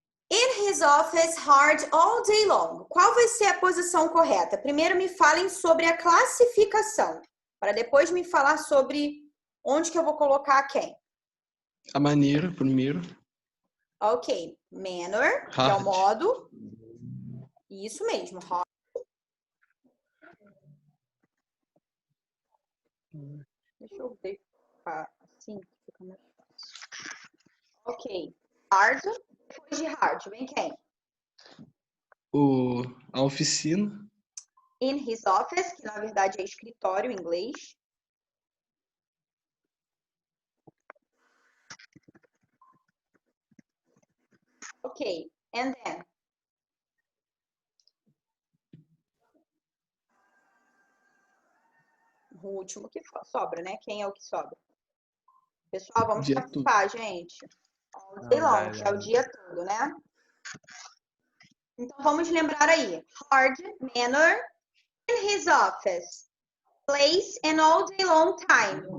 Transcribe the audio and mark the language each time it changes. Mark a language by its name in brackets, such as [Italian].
[English] In his office hard all day long. [Portuguese] Qual vai ser a posição correta? Primeiro me falem sobre a classificação, para depois me falar sobre onde que eu vou colocar quem. A maneira, primeiro. Ok, manner, que é o [English] Hard. [Portuguese] modo. Isso mesmo, hard. Deixa eu ver assim, fica mais fácil. Ok, hard. Depois de hard, vem quem? A oficina. [English] In his office, [Portuguese] que na verdade é escritório em inglês. [English] Ok, and then. [Portuguese] O último que sobra, né? Quem é o que sobra? Pessoal, vamos Dia participar, gente. [English] All day long, [Portuguese] que é o dia todo, né? Então, vamos lembrar aí. [English] Hard, manner, in his office. Place and all day long time.